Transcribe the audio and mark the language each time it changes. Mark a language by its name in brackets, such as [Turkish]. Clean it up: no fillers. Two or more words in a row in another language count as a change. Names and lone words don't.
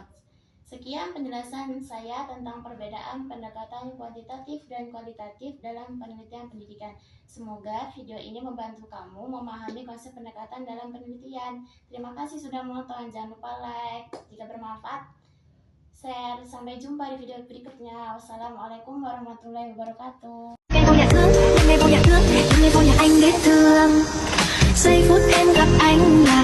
[Indonesian] Sekian penjelasan saya tentang perbedaan pendekatan kuantitatif dan kualitatif dalam penelitian pendidikan. Semoga video ini membantu kamu memahami konsep pendekatan dalam penelitian. Terima kasih sudah menonton. Jangan lupa like jika bermanfaat, share. Sampai jumpa di video berikutnya. Wassalamualaikum warahmatullahi wabarakatuh. [Vietnamese] Giây phút em gặp anh biết thương. Giây phút em gặp anh